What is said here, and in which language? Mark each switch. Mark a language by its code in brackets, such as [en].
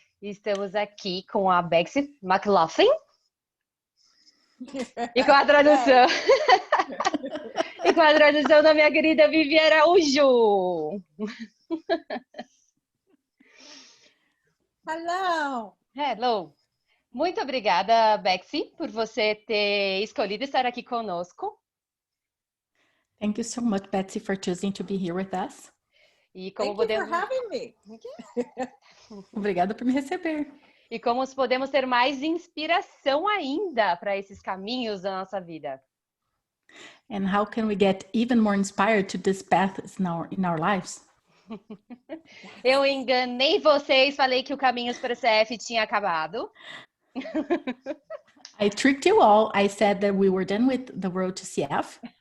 [pt] Estamos aqui com a Betsy McLoughlin e com a tradução e com a tradução da minha querida Vivi Araújo. [en] Hello! Hello! [pt] Muito obrigada, Betsy, por você ter escolhido estar aqui conosco. [en] Thank you so much, Betsy, for choosing to be here with us. [pt] E como [en] Thank you for having me. [pt] Obrigada por me receber. E como podemos ter mais inspiração ainda para esses caminhos da nossa vida. [en] And how can we get even more inspired to this path in our lives? [pt] Eu enganei vocês, falei que o Caminhos para CF tinha acabado. [en] I tricked you all. I said that we were done with the road to CF.